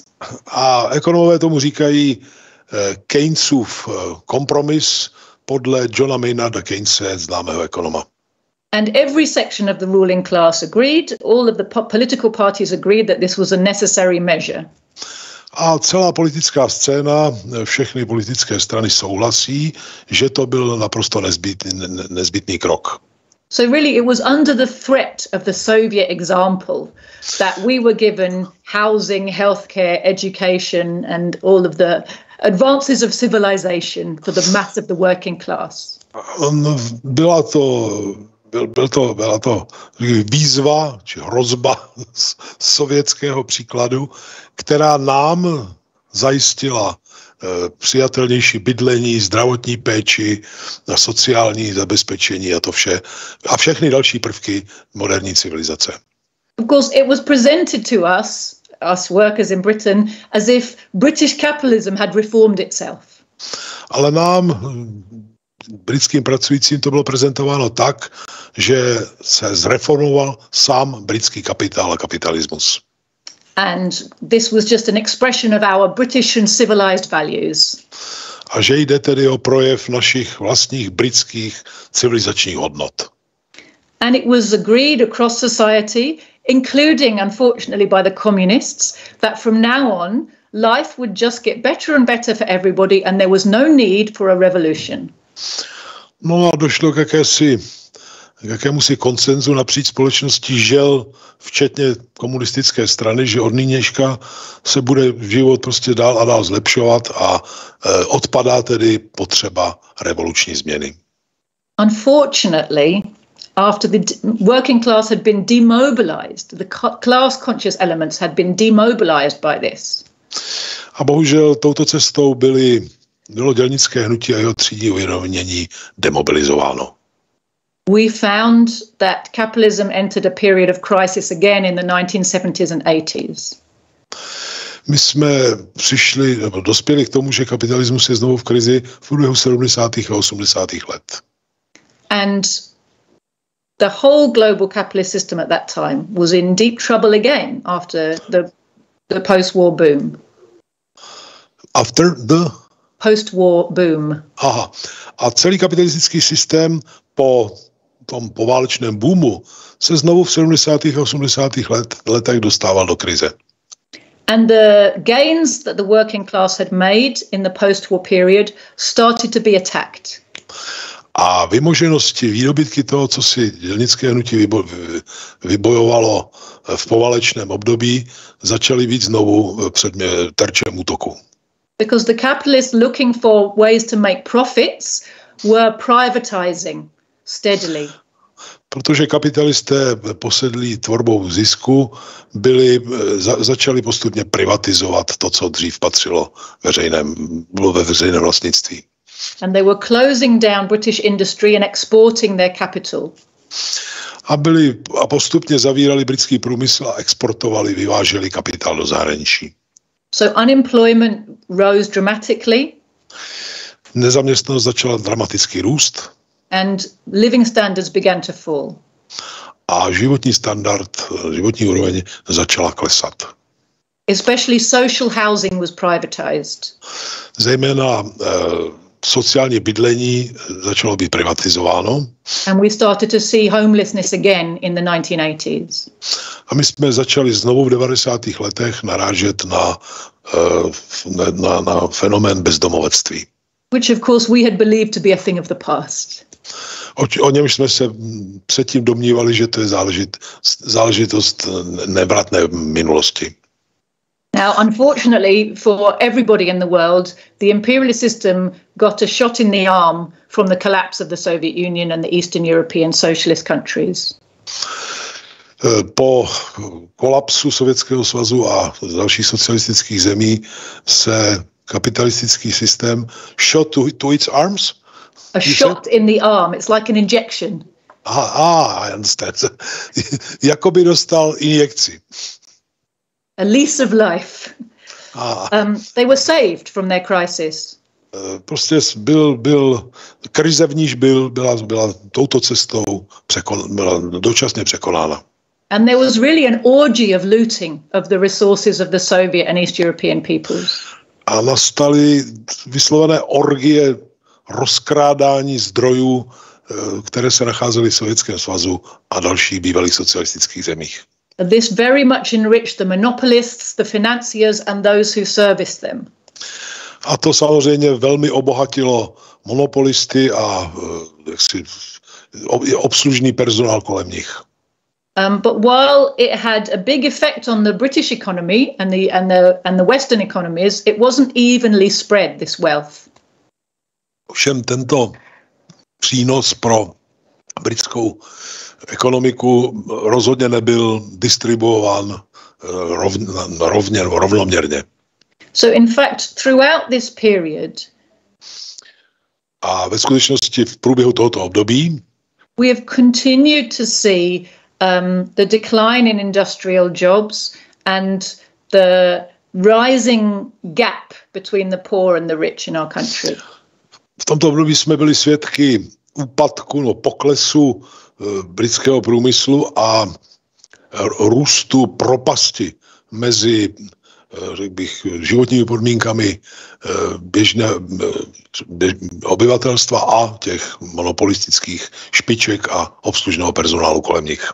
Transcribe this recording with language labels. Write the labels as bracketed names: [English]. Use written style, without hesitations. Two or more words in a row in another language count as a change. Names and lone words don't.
[Czech] A ekonomové tomu říkají Keynesův kompromis podle Johna Maynarda Keynese, známého ekonoma. [English] And every section of the ruling class agreed, all of the political parties agreed that this was a necessary measure. [Czech] A celá politická scéna, všechny politické strany souhlasí, že to byl naprosto nezbytný krok. [English] So really it was under the threat of the Soviet example that we were given housing, healthcare, education and all of the advances of civilization for the mass of the working class. [Czech] Byla to výzva či hrozba z sovětského příkladu, která nám zajistila přijatelnější bydlení, zdravotní péči, sociální zabezpečení a to vše. A všechny další prvky moderní civilizace. [English] Of course, it was presented to us workers in Britain, as if British capitalism had reformed itself. [Czech] Ale nám, britským pracujícím to bylo prezentováno tak, že se zreformoval sám britský kapitál a kapitalismus. [English] And this was just an expression of our British and civilized values. [Czech] A že jde tedy o projev našich vlastních britských civilizačních hodnot. [English] And it was agreed across society, including, unfortunately, by the communists, that from now on, life would just get better and better for everybody and there was no need for a revolution. [Czech] No a došlo k jakémusi konsenzu napříč společností, žel, včetně komunistické strany, že od nynějška se bude život prostě dál a dál zlepšovat a odpadá tedy potřeba revoluční změny. [English] Unfortunately, after the working class had been demobilized, the class-conscious elements had been demobilized by this. [Czech] A bohužel touto cestou bylo dělnické hnutí a jeho třídní uvědomění demobilizováno. [English] We found that capitalism entered a period of crisis again in the 1970s and 80s. [Czech] My jsme dospěli k tomu, že kapitalismus je znovu v krizi v průběhu 70. a 80. let. [English] And the whole global capitalist system at that time was in deep trouble again after the post-war boom. After the post-war boom. Aha. [Czech] A celý kapitalistický systém po tom poválečném boomu se znovu v 70. a 80. letech dostával do krize. [English] And the gains that the working class had made in the post-war period started to be attacked. [Czech] A vymoženosti, výdobytky toho, co si dělnické hnutí vybojovalo v poválečném období, začaly být znovu před terčem útoku. [English] Because the capitalists looking for ways to make profits were privatizing steadily. [Czech] Protože kapitalisté posedlí tvorbou zisku začali postupně privatizovat to, co dřív bylo ve veřejném vlastnictví. [English] And they were closing down British industry and exporting their capital. [Czech] A postupně zavírali britský průmysl a vyváželi kapitál do zahraničí. [English] So unemployment rose dramatically. [Czech] Nezaměstnanost začala dramaticky růst. [English] And living standards began to fall. [Czech] A životní úroveň začala klesat. [English] Especially social housing was privatized. [Czech] Zejména sociální bydlení začalo být privatizováno. [English] And we started to see homelessness again in the 1980s. [Czech] A my jsme začali znovu v 90. letech narážet na fenomén bezdomovectví. [English] Which of course we had believed to be a thing of the past. [Czech] O němž jsme se předtím domnívali, že to je záležitost nevratné minulosti. [English] Now, unfortunately for everybody in the world, the imperialist system got a shot in the arm from the collapse of the Soviet Union and the Eastern European socialist countries. [Czech] Po kolapsu Sovětského svazu a dalších socialistických zemí se kapitalistický systém [English] shot to its arms. A shot in the arm. It's like an injection. I understand. [Czech] Jakoby dostal injekci. [English] A lease of life. They were saved from their crisis. [Czech] Prostě krize v níž byla touto cestou byla dočasně překonána. [English] And there was really an orgy of looting of the resources of the Soviet and East European peoples. [Czech] A nastaly vyslovené orgie rozkrádání zdrojů, které se nacházely v Sovětském svazu a dalších bývalých socialistických zemích. [English] This very much enriched the monopolists, the financiers and those who serviced them. [Czech] A to samozřejmě velmi obohatilo monopolisty a obslužný personál kolem nich. [English] But while it had a big effect on the British economy and the Western economies, it wasn't evenly spread, this wealth. [Czech] Ovšem tento přínos pro britskou ekonomiku rozhodně nebyl distribuován rovnoměrně. [English] So in fact, throughout this period, [Czech] a ve skutečnosti v průběhu tohoto období [English] we have continued to see the decline in industrial jobs and the rising gap between the poor and the rich in our country. [Czech] V tomto období jsme byli svědky úpadku, no, poklesu britského průmyslu a růstu propasti mezi, řekl bych, životními podmínkami obyvatelstva a těch monopolistických špiček a obslužného personálu kolem nich.